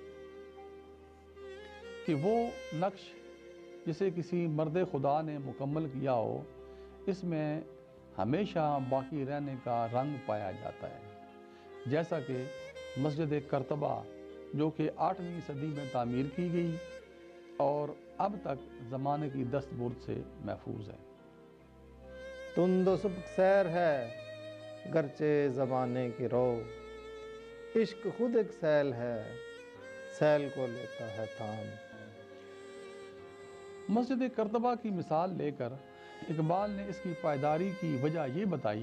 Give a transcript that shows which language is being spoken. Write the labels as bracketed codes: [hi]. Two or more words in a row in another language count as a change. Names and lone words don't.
[ur] کہ وہ نقش جسے کسی مرد خدا نے مکمل کیا ہو، اس میں ہمیشہ باقی رہنے کا رنگ پایا جاتا ہے، جیسا کہ مسجد کرتبہ جو کہ 8ویں صدی میں تعمیر کی گئی اور اب تک زمانے کی دست برد سے محفوظ ہے۔ تند و سبک سیر ہے گرچہ زمانے کی رو، عشق خود ایک سیل ہے، سیل کو لیتا ہے تھام۔ مسجد کرتبہ کی مثال لے کر اقبال نے اس کی پائیداری کی وجہ یہ بتائی